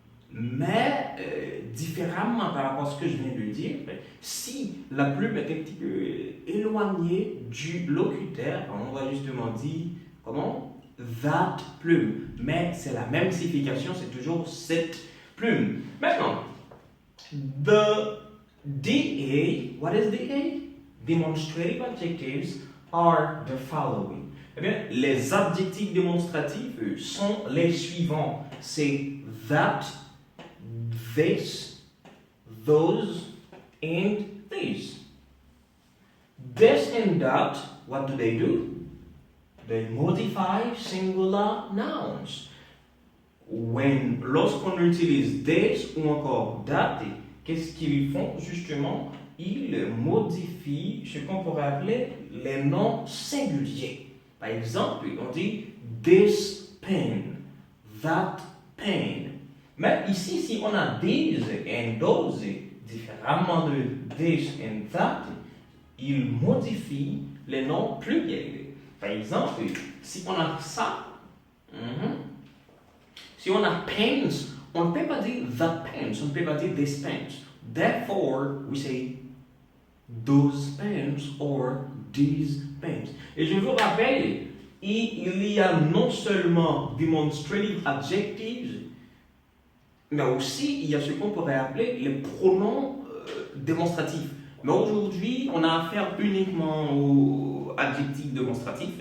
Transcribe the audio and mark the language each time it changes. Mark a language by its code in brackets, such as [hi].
[fr] Mais différemment par rapport à ce que je viens de dire, si la plume est un petit peu éloignée du locuteur, on va justement dire comment? [en] That plume. [fr] Mais c'est la même signification, c'est toujours cette plume. [en] Maintenant, the DA, what is DA? Demonstrative adjectives are the following. [fr] Eh bien, les adjectifs démonstratifs sont les suivants. C'est that, this, those, and these. [en] This and that, what do? They modify singular nouns. [fr] Lorsqu'on utilise this ou encore that, qu'est-ce qu'ils font justement? Ils modifient ce qu'on pourrait appeler les noms singuliers. Par exemple, on dit this pen, that pen. Mais ici, si on a these and those, différemment de this and that, ils modifient les noms pluriels. Par exemple, si on a ça, si on a pens, on ne peut pas dire that pens, on ne peut pas dire this pens. [en] Therefore, we say those pens or these pens. [fr] Et je vous rappelle, il y a non seulement demonstrative adjectives, mais aussi il y a ce qu'on pourrait appeler les pronoms démonstratif. Mais aujourd'hui, on a affaire uniquement aux adjectifs démonstratifs.